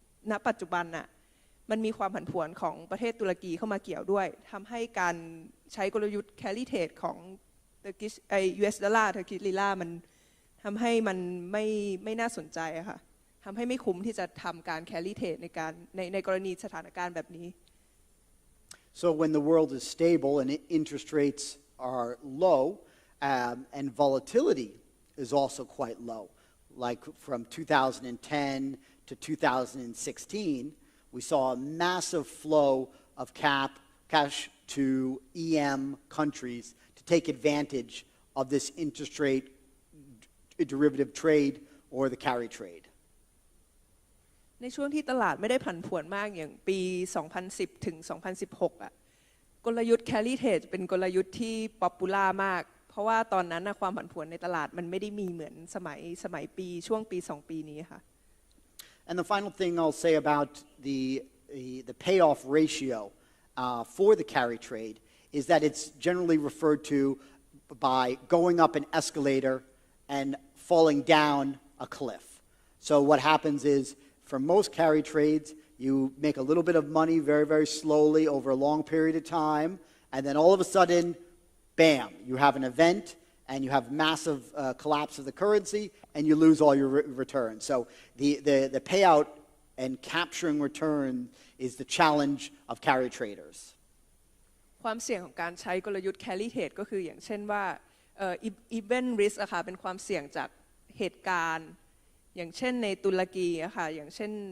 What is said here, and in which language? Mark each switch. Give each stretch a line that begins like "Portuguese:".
Thai: ณปัจจุบันน่ะมันมีความผันผวนของประเทศตุรกีเข้ามาเกี่ยวด้วยทำให้การใช้กลยุทธ์ carry trade ของ Turkish US ดอลลาร์ Turkish lira มันทำให้มันไม่น่าสนใจอะค่ะทำให้ไม่คุ้มที่จะทำการ carry trade ในกรณีสถานการณ์แบบนี้
English: So when the world is stable and interest rates are low and volatility is also quite low, like from 2010 to 2016, we saw a massive flow of cash to EM countries to take advantage of this interest rate derivative trade or the carry trade.
Thai: ในช่วงที่ตลาดไม่ได้ผันผวนมากอย่างปี 2010 ถึง 2016 อ่ะกลยุทธ์ carry trade เป็นกลยุทธ์ที่ป๊อปปูล่ามากเพราะว่าตอนนั้นความผันผวนในตลาดมันไม่ได้มีเหมือนสมัยปีช่วงปี 2 ปีนี้ค่ะ
English: And the final thing I'll say about the payoff ratio for the carry trade is that it's generally referred to by going up an escalator and falling down a cliff. So what happens is, for most carry trades, you make a little bit of money very, very slowly over a long period of time, and then all of a sudden, bam, you have an event, and you have massive collapse of the currency, and you lose all your returns. So the payout and capturing return is the challenge of carry traders.
Thai: ความเสี่ยงของการใช้กลยุทธ์ carry trade ก็คืออย่างเช่นว่า event risk อะค่ะเป็นความเสี่ยงจากเหตุการณ์อย่างเช่นในตุรกีอะค่ะอย่างเช่น